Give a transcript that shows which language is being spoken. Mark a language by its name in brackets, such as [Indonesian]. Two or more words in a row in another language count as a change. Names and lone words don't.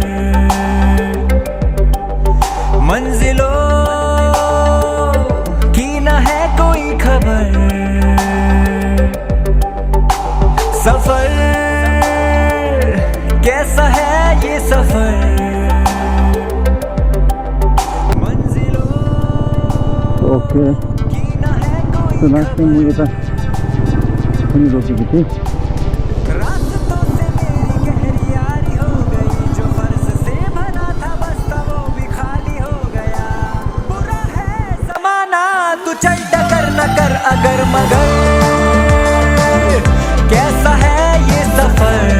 [Hindi] मंजिलों की न है कोई खबर सफर कैसा है ये सफर मंजिलों ओके की न है कोई [English] so last time [Nepali] मैले त पनि रोकेको थिएँ [Hindi] रास्तों से मेरी गहरी यारी हो गई जो फर्ज से भरा था बस्ता वो भी खाली हो गया बुरा है जमाना तू चल टकर न कर अगर मगर कैसा है ये सफर